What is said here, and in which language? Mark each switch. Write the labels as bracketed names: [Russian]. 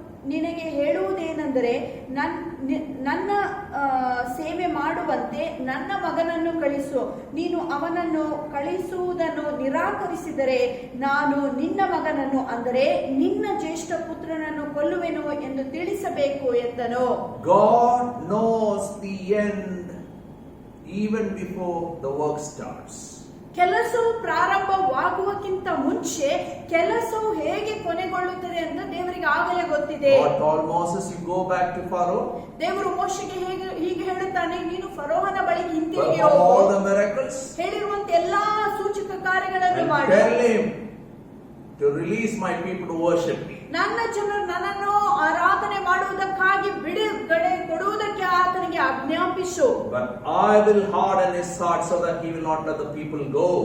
[Kannada] ನಿನಗೆ ಹೇಳುವುದೇನೆಂದರೆ ನನ್ನ ಸೇವೆ ಮಾಡುವಂತೆ ನನ್ನ ಮಗನನ್ನು ಕಳಿಸು. ನೀನು ಅವನನ್ನು ಕಳಿಸುವುದನ್ನು ನಿರಾಕರಿಸಿದರೆ ನಾನು ನಿನ್ನ ಮಗನನ್ನು ಅಂದರೆ ನಿನ್ನ ಜ್ಯೇಷ್ಠ ಪುತ್ರನನ್ನು ಕೊಲ್ಲುವೆನು ಎಂದು ತಿಳಿಸಬೇಕು ಎಂದನು. [English] God knows the end even before the work starts. [Kannada] ಕೆಲಸವು ಪ್ರಾರಂಭವಾಗುವಕ್ಕಿಂತ ಮುಂಚೆ ಕೆಲಸವು ಹೇಗೆ ಕೊನೆಗೊಳ್ಳುತ್ತದೆ ಅಂತ ದೇವರಿಗೆ ಆಗಲೇ ಗೊತ್ತಿದೆ. [English] God told Moses, you go back to Pharaoh. [Kannada] ದೇವರು ಮೋಶೆಗೆ ಹೀಗೆ ಹೇಳುತ್ತಾನೆ, ನೀನು ಫರೋಹನ ಬಳಿಗೆ ಹಿಂತಿರುಗಿ [English] Perform [Kannada] ಹೋಗು. [English] all the miracles. [Kannada] ಹೇಳಿರುವಂತ ಎಲ್ಲಾ ಸೂಚಕ ಕಾರ್ಯಗಳನ್ನು [English] And [Kannada] ಮಾಡಿ [English] tell him to release my people to worship me. [Kannada] ನನ್ನ ಜನರು ನನ್ನನ್ನು ಆರಾಧನೆ ಮಾಡುವುದಕ್ಕಾಗಿ ಬಿಡುಗಡೆ ಕೊಡುವುದಕ್ಕೆ ಆತನಿಗೆ ಆಜ್ಞಾಪಿಸು. [English] But I will harden his heart so that he will not let the people go.